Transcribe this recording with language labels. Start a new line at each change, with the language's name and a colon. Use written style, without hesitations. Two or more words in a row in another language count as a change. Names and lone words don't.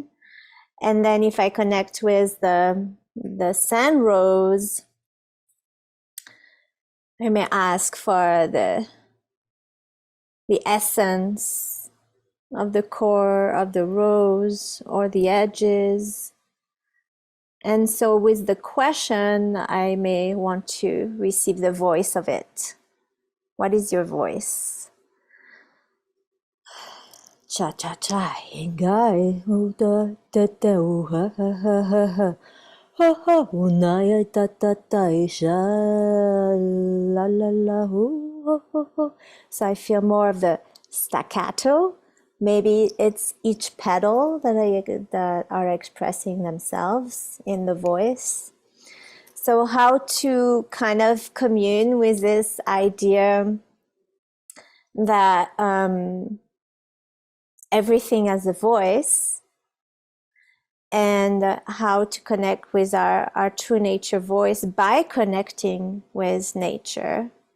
English: And then if I connect with the sand rose, I may ask for the essence of the core of the rose or the edges. And so with the question, I may want to receive the voice of it. What is your voice? Cha cha cha, ingai, da da da, ha ha ha ha ha. Ha ha, unaya ta ta ta, isha, la la la, ho ho ho. So I feel more of the staccato. Maybe it's each pedal that are expressing themselves in the voice. So how to kind of commune with this idea that everything has a voice, and how to connect with our true nature voice by connecting with nature.